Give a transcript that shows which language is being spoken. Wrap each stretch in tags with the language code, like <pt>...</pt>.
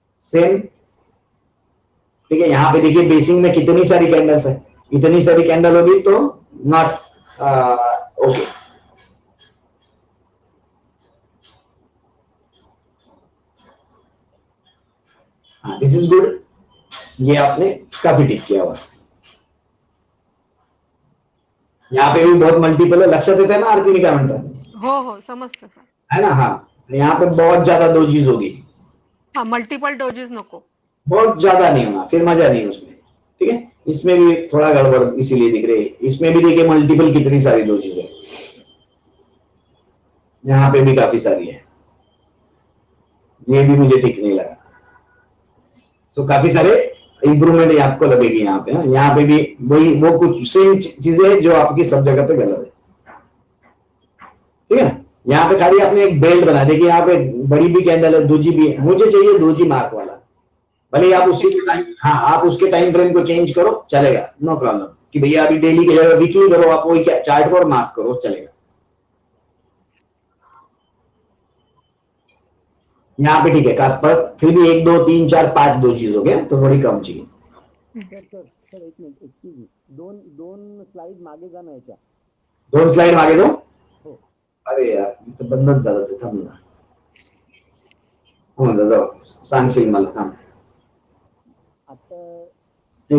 <hi>Same, ठीक है। यहाँ पे देखिए बेसिंग में कितनी सारी कैंडल्स है, इतनी सारी कैंडल होगी तो नॉट ओके। हाँ</hi> <en>this is good,</en> <hi>ये आपने काफी ठीक किया हुआ। यहाँ पे भी बहुत मल्टीपल है,</hi> <mr>लक्षात येते ना आरती मी काय म्हणतो, हो हो समजतं सर.</mr> <hi>है ना। हाँ यहाँ पे बहुत ज्यादा दो चीज होगी,</hi> <mr>हाँ मल्टिपल डोजेस नको.</mr> <hi>बहुत ज्यादा नहीं होना, फिर मजा नहीं उसमें, ठीक है। इसमें भी थोड़ा गड़बड़ इसीलिए दिख रही है, इसमें भी देखिए मल्टीपल कितनी सारी दो चीजें, यहाँ पे भी काफी सारी है, ये भी मुझे ठीक नहीं लगा। तो काफी सारे इंप्रूवमेंट आपको लगेगी यहाँ पे। यहाँ पे भी वही वो कुछ सेम चीजें जो आपकी सब जगह पे गलत है, ठीक है। यहाँ पे खाली आपने एक बेल्ट बना, देखिए यहाँ पे बड़ी भी कैंडल है, दो जी भी है, मुझे चाहिए दो जी मार्क वाला। भले आप उसी के टाइम, हाँ आप उसके टाइम फ्रेम को चेंज करो चलेगा, नो प्रॉब्लम, कि भैया अभी डेली की जगह वीकली करो, आप वही चार्ट को मार्क करो चलेगा। यहाँ पे ठीक है, पर फिर भी एक दो तीन चार पांच दो चीज हो गया तो थोड़ी कम चाहिए।</hi> <mr>सर एक मिनिट एक्सक्यूज मी, दोन दोन स्लाइड मागे जा ना याच्या. दोन स्लाइड मागे दो, हो अरे यार इथं बंदच झालं ते, थांब ना, हो जाऊ सांगशील मला, थांब आता</mr>